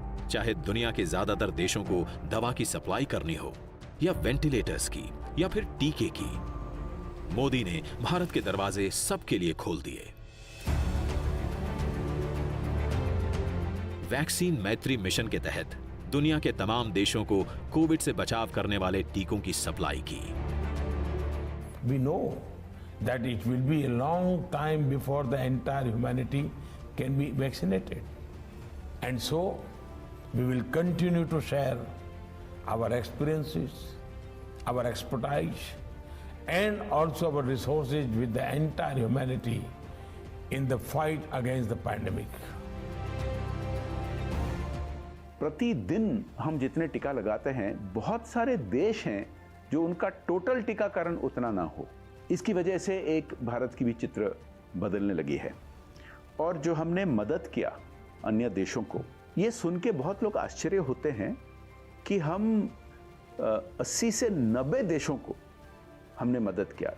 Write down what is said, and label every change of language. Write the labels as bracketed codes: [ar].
[hi] चाहे दुनिया के ज्यादातर देशों को दवा की सप्लाई करनी हो या वेंटिलेटर्स की या फिर टीके की, मोदी ने भारत के दरवाजे सबके लिए खोल दिए। वैक्सीन मैत्री मिशन के तहत दुनिया के तमाम देशों को कोविड से बचाव करने वाले टीकों की सप्लाई की। [en] We know that it will be a long time before the entire humanity can be vaccinated. And so, we will continue to share our experiences, our expertise, and also our resources with the entire humanity in the fight against the pandemic. [hi] प्रतिदिन हम जितने टीका लगाते हैं, बहुत सारे देश हैं जो उनका टोटल टीकाकरण उतना ना हो। इसकी वजह से एक भारत की भी चित्र बदलने लगी है। और जो हमने मदद किया अन्य देशों को, ये सुन के बहुत लोग आश्चर्य होते हैं कि हम 80 से 90 देशों को हमने मदद किया।